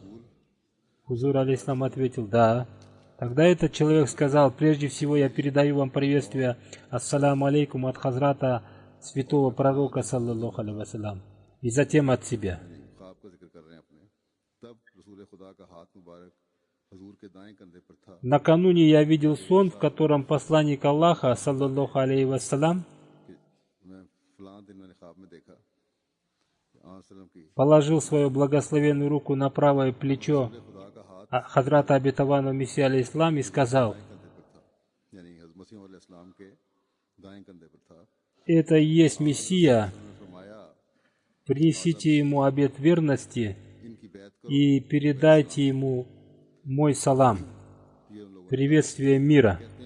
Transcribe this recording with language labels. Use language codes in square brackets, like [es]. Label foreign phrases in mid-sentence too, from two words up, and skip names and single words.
[ru] Хузур алейхиссалам ответил: да. Тогда этот человек сказал: прежде всего я передаю вам приветствие [ar] السلام عليكم [ru] от Хазрата святого пророка, [ar] صلى الله عليه وسلم, [ru] и затем от себя. Накануне я видел сон, в котором посланник Аллаха, [ar] صلى الله عليه وسلم, [ru] положил свою благословенную руку на правое плечо Хазрата Обетованного Мессии алейхиссалам и сказал: это и есть Мессия, принесите ему обет верности и передайте ему мой салам, приветствие мира.